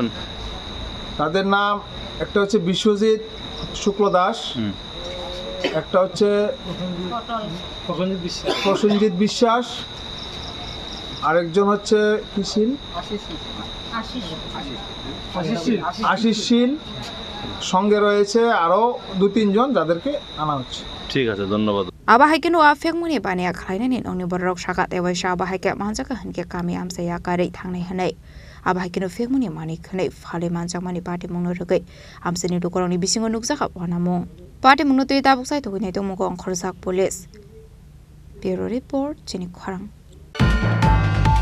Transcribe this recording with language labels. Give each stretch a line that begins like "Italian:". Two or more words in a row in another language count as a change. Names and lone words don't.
Bangla: তাদের নাম একটা হচ্ছে বিশ্বজিৎ শুক্ল দাস একটা হচ্ছে প্রসেনজিৎ বিশ্বাস আরেকজন হচ্ছে কিশিল আশিস শীল সঙ্গে রয়েছে আরো 2-3 জন যাদেরকে আনা হচ্ছে ঠিক আছে ধন্যবাদ
Kok Borok: Abahaikin wa fengmuni bania Klein ongni borok shakat ewaisha abahaike manjaka hanke kami amsaya kare thangnai hanai Abahaikin fengmuni mani khnai phale manjakmani party mungno rugai amsini dukoroni bisingo nukjaka wanamung party mungno tui tabuksai tuginai tongmugo ongkhorjak
English: police Bureau report
Kok Borok: chini kharang